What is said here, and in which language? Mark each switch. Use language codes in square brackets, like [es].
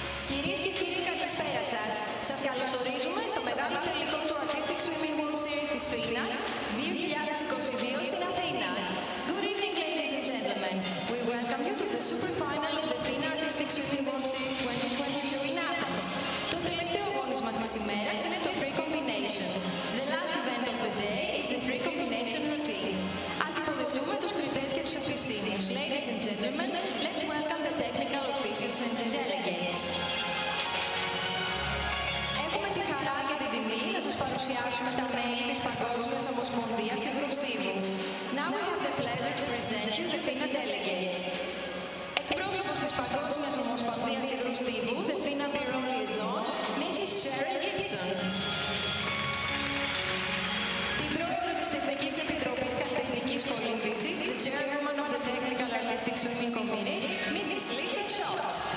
[el] Κυρίες και κύριοι, καλησπέρα σας. Σας καλωσορίζουμε στο μεγάλο τελικό του Artistic Swimming World Series της Φίνας 2022 στην Αθήνα. [en] Good evening, ladies and gentlemen. We welcome you to the super final of the FINA Artistic Swimming World Series 2022 in Athens. [el] Το τελευταίο αγώνισμα της ημέρας είναι το Free Combination. [en] The last event of the day is the Free Combination routine. [el] Ας υποδεχτούμε τους κριτές και τους επισήμους. [en] Ladies and gentlemen, let's welcome the technical officials and the delegates. [el] Έχουμε τη χαρά και την τιμή να σας παρουσιάσουμε τα μέλη της Παγκόσμιας Ομοσπονδίας Υγροστίβου. [en] Now we have the pleasure to present you the FINA delegates. [el] Εκπρόσωπος της Παγκόσμιας Ομοσπονδίας Υγροστίβου, [en] the FINA Bureau Liaison, Mrs. Sharon Gibson. [el] Την πρόεδρο της Τεχνικής Επιτροπής Καλλιτεχνικής Κολύμβησης, [en] the chairwoman of the Technical Artistic Swimming Committee, [el] Mrs. Lisa Schott.